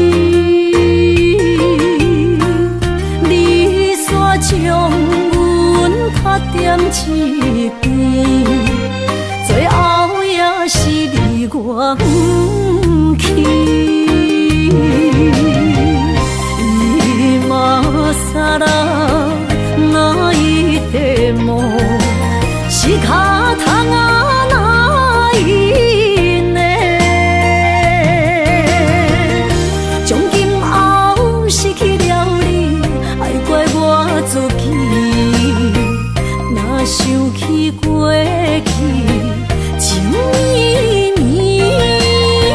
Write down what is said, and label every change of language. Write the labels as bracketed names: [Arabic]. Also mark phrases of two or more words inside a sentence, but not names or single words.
[Min Nan Chinese] 你煞将阮拍点一边，最后也是离我不去。 [Japanese] 今ら泣いても仕方がないね。 [Min Nan Chinese] 从今后失去了你，爱怪我自己。若想起过去，情绵绵。